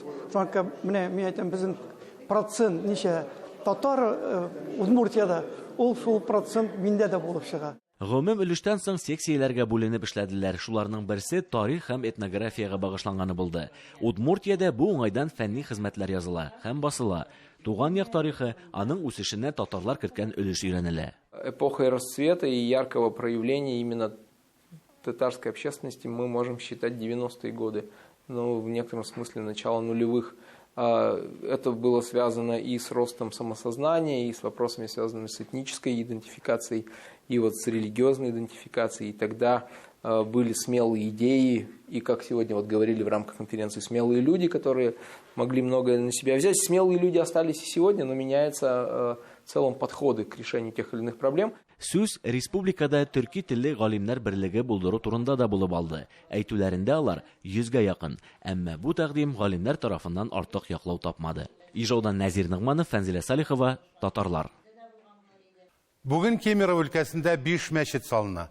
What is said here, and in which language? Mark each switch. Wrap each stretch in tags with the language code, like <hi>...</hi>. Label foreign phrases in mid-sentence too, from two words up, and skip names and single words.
<tt>Шунка менә мен әйтәм, безнең процент ничә татар Удмуртиядә, ул шул процент миндә дә булып чыга. Гомум өлештән соң секцияләргә бүленеп эшләделәр. Шуларның берсе тарих һәм этнографиягә багышланганы булды. Удмуртиядә бу уңайдан фәнни хезмәтләр языла һәм басыла. Туган як тарихы, аның үсешенә татарлар керткән өлеш өйрәнелә.</tt> <ru>Эпохой расцвета и яркого проявления именно татарской общественности мы можем считать 90-е годы, но в некотором смысле начало нулевых. Это было связано и с ростом самосознания, и с вопросами, связанными с этнической идентификацией, и вот с религиозной идентификацией. И тогда были смелые идеи, и, как сегодня вот говорили в рамках конференции, смелые люди, которые могли многое на себя взять. Смелые люди остались и сегодня, но меняются в целом подходы к решению тех или иных проблем.</ru> <tt>Сүз республикада төрки телле галимнәр берлеге булдыру турында да булып алды. Әйтүләрендә алар 100-гә якын, әмма бу тәкъдим галимнәр тарафыннан артык яклау тапмады. Ижаудан Нәзир Нигъманов, Фәнзилә Салихова, Татарлар. Бүген Кемерово өлкәсендә 5 мәчет салына.</tt>